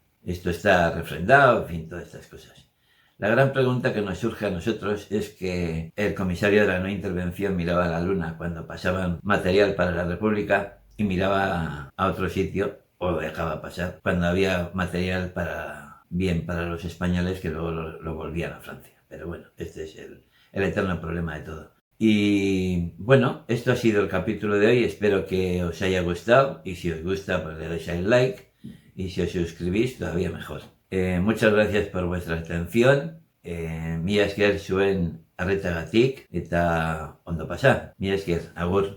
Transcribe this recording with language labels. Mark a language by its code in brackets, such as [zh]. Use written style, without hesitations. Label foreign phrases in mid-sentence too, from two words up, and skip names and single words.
[es] Esto está refrendado, en fin, todas estas cosas. La gran pregunta que nos surge a nosotros es que el comisario de la no intervención miraba a la luna cuando pasaban material para la República y miraba a otro sitio o lo dejaba pasar cuando había material para los españoles que luego lo volvían a Francia. Pero bueno, este es el eterno problema de todo. Y bueno, esto ha sido el capítulo de hoy. Espero que os haya gustado y si os gusta pues le dais al like y si os suscribís todavía mejor. Muchas gracias por vuestra atención. [eu] Mila esker zuen arretagatik eta ondo pasa. Mila esker, agur.